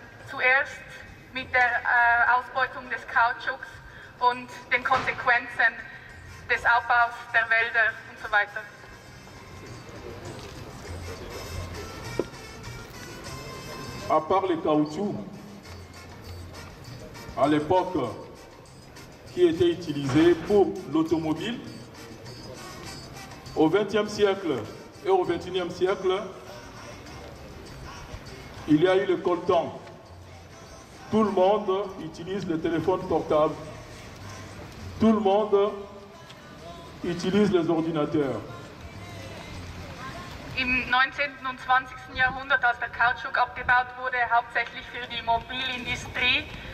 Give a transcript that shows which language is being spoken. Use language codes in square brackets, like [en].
[de] Zuerst mit der Ausbeutung des Kautschuks und den Konsequenzen des Abbaus der Wälder und so weiter. [fr] À part le caoutchouc, à l'époque, qui était utilisé pour l'automobile, au XXe siècle et au XXIe siècle, il y a eu le coltan. Tout le monde utilise le téléphone portable. Tout le monde utilise les ordinateurs. [de] Im 19. und 20. Jahrhundert, als der Kautschuk abgebaut wurde, hauptsächlich für die Mobilindustrie.